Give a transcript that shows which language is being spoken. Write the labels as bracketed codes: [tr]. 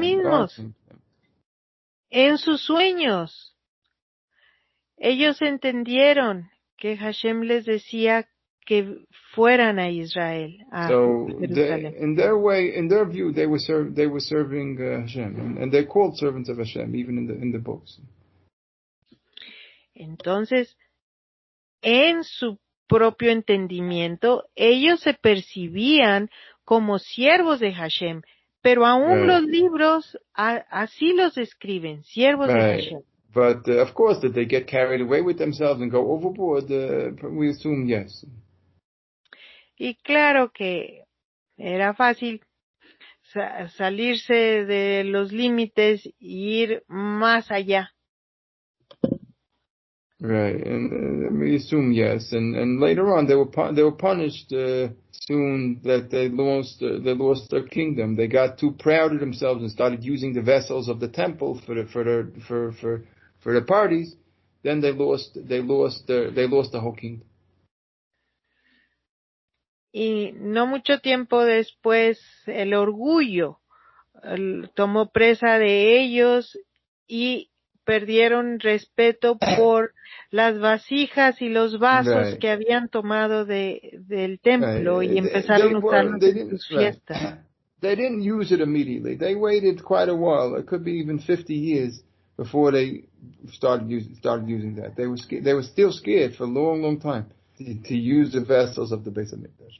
[es] mismos, en sus sueños, ellos entendieron que Hashem les decía que fueran a Israel, a Jerusalén. [en] In their view, they were serving Hashem, and they're called servants of Hashem, even in the books. [es] Entonces, en su propio entendimiento, ellos se percibían como siervos de Hashem, pero aún los libros así los describen, siervos de Hashem. [en] But of course, that they get carried away with themselves and go overboard, we assume yes. [es] Y claro que era fácil salirse de los límites e ir más allá. [en] Right, and we assume yes, and later on they were punished soon that they lost their kingdom. They got too proud of themselves and started using the vessels of the temple for the parties. Then they lost the whole kingdom. [es] Y no mucho tiempo después el orgullo tomó presa de ellos y perdieron respeto por las vasijas y los vasos que habían tomado del templo y empezaron a usarlos en sus fiestas. [en] They didn't use it immediately. They waited quite a while. It could be even 50 years before they started using that. They were still scared for a long time to use the vessels of the Beis Hamikdash.